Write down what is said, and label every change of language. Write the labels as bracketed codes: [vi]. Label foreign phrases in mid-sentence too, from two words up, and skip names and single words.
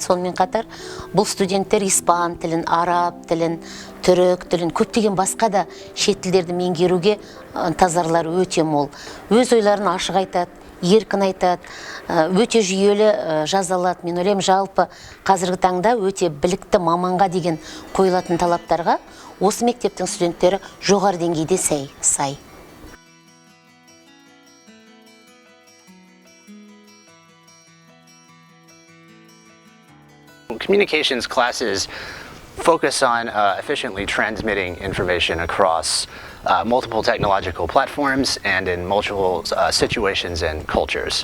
[kk] Сонымен қатар бұл студенттер испан тілін, араб тілін, түрік тілін, көптеген басқа да шет тілдерді меңгеруге ынтазарлары өте мол. Өз ойларын ашық айтады, еркін айтады, өте жүйелі жазалады. Мен ойлаймын, жалпы қазіргі таңда өте білікті маманға деген қойылатын талаптарға осы мектептің студенттері жоғары деңгейде сай. [en] Communications classes focus on efficiently transmitting information across multiple technological platforms and in multiple situations and cultures.